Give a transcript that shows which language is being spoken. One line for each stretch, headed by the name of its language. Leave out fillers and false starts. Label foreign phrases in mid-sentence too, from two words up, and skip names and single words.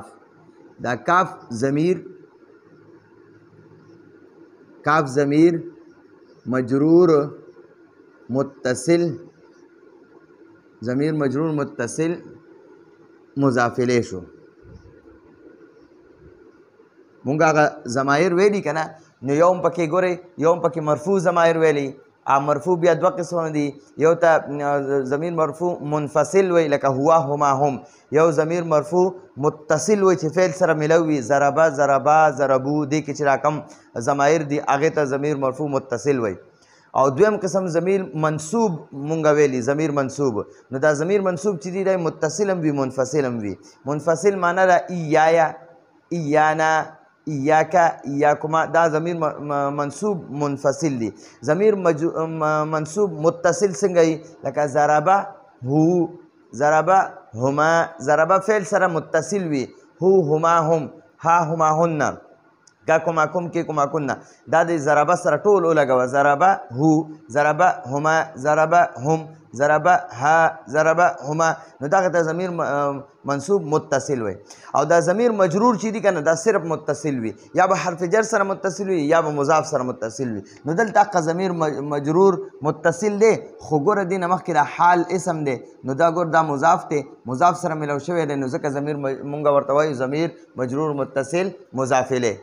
Pashto: دا کاف ضمیر مجرور متصل مضاف الیه شو. مونږ هغه ضمایر ویلي که نه، نو یو هم پکې ګورئ، یو هم پکې مرفوع ضمایر ویلي. مرفوع بیا دوه قسمه دي، یو ته ضمیر مرفوع منفصل وی لکه
Arabic: هو هما هم،
Pashto: یو ضمیر مرفوع متصل وی چې فعل سره ملو وي،
Arabic: ضربه ضربا ضربو،
Pashto: دې کې چې راکم ضمایر دي هغې ته ضمیر مرفوع متصل وی. او دویم قسم ضمیر منصوب مونږ ویلي، ضمیر منصوب. نو دا ضمیر منصوب چې دی دی متصل هم وي منفصل هم وي. منفصل معنی ده
Arabic: ایایا، ایانا، ایاکا، ایاکما،
Pashto: دا ضمیر منصوب منفصل دی. ضمیر منصوب متصل څنګه وي؟ لکه
Arabic: ضربه هو، ضربه هما،
Pashto: ضربه فعل سره متصل وي،
Arabic: هو هما هم، ها هما هن، کا کما کم
Pashto: کې کما کنه، دا د ضربه سره ټول ولګوه،
Arabic: ضربه هو، ضربه هما، ضربه هم، ضربه ها، ضربه هما.
Pashto: نو دغه ته ضمیر منصوب متصل وي. او دا ضمیر مجرور چې دی کنه دا صرف متصل وي، یا به حرف جر سره متصل وي یا به مضاف سره متصل وي. نو دلته هغه ضمیر مجرور متصل دی، خو ګوره دې نه مخکې دا حال اسم دی، نو دا ګور دا مضاف دی، مضاف سره ملو شوی دی، نو ځکه ضمیر مونږ ورته وایو ضمیر مجرور متصل مضاف الیه.